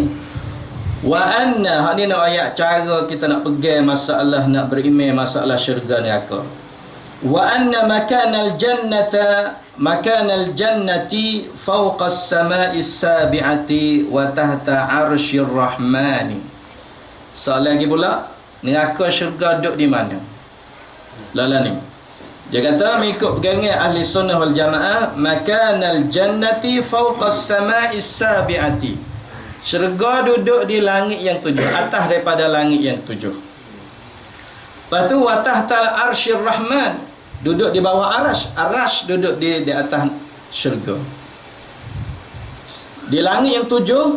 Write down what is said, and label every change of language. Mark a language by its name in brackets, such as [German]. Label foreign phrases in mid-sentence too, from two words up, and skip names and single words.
[Arabic] وأن, [Malay] ni nak ayat cara kita nak pegang masalah, nak beriman masalah syurga neraka. [Arabic] وأن مكان الجنة فوق السماء السابعة وتحت عرش الرحمن. [Malay] Soalan lagi pula, neraka syurga duduk di mana? Lala ni. Dia kata mengikut pegangan ahli sunnah wal jamaah, [Arabic] مكان الجنة فوق السماء السابعة. [Malay] Syurga duduk di langit yang 7, atas daripada langit yang 7. Lepas tu [Arabic] وتحت عرش الرحمن, [Malay] duduk di bawah arash. Arash duduk di atas syurga. Di langit yang 7.